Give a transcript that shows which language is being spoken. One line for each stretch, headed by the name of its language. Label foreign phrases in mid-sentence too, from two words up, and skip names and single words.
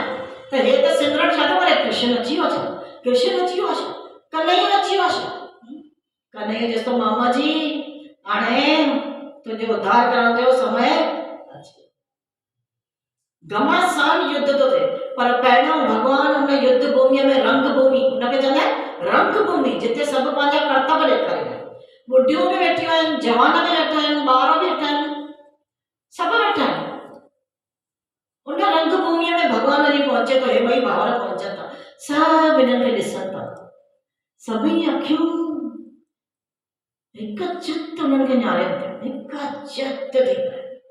Sindhi: त हे त सिमरण छा थो करे? कृष्ण अची वियो छा? कृष्ण अची वियो छा? कन्हैया अची वियो छा? कन्हैया चएसि थो मामा जी हाणे तुंहिंजो उद्धार करण जो समय अची, घमासान युद्ध थो थिए, पर पहिरियों भॻवान हुन युद्ध भूमिअ में रंग भूमि, हुनखे चवंदा आहिनि रंग भूमि, जिते सभु पंहिंजा कर्तव्य ॾेखारींदा आहिनि, बुढ़ियूं बि वेठियूं आहिनि, जवान बि वेठा आहिनि, ॿार बि वेठा आहिनि, सभु वेठा आहिनि। उन रंग भूमिअ में भॻवान वञी पहुचे थो, हे ॿई भाउर पहुचनि था, सभु हिननि खे ॾिसनि था, सभई अखियूं हिक चित उन्हनि खे न्यारनि थियूं, हिक चित थी करे।